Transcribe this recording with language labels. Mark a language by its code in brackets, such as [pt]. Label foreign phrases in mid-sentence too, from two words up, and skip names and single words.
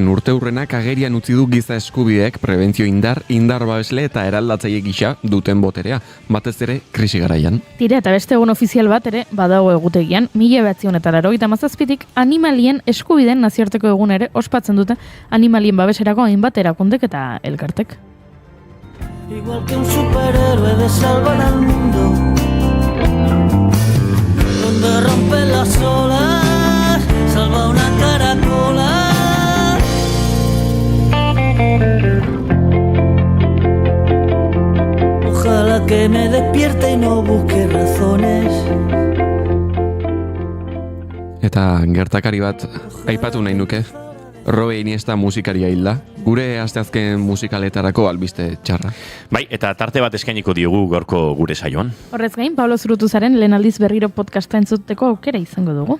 [eu] urteurrenak agerian utzi du giza eskubideek prebentzio indar babesle eta eraldatzaile gisa duten boterea, batez ere krisi garaian. Tira, eta beste egun ofizial bat ere badago egutegian, 1997tik animalien eskubideen nazioarteko egun ere ospatzen dute animalien babeserako hainbat erakundek eta elkartek. [es] Igual que un superhéroe de salvar al mundo, donde rompe las olas, salva una caracola. Ojalá que me despierte y no busque razones. [eu] Eta gertakari bat aipatu nahi nuke. Robe Iniesta musikaria hilda. Gure asteazken musikaletarako albiste txarra. Bai, eta tarte bat eskainiko diogu gaurko gure saioan. Horrez gain, Pablo Zurutuzaren lehen aldiz berriro podcasta entzuteko aukera izango dugu.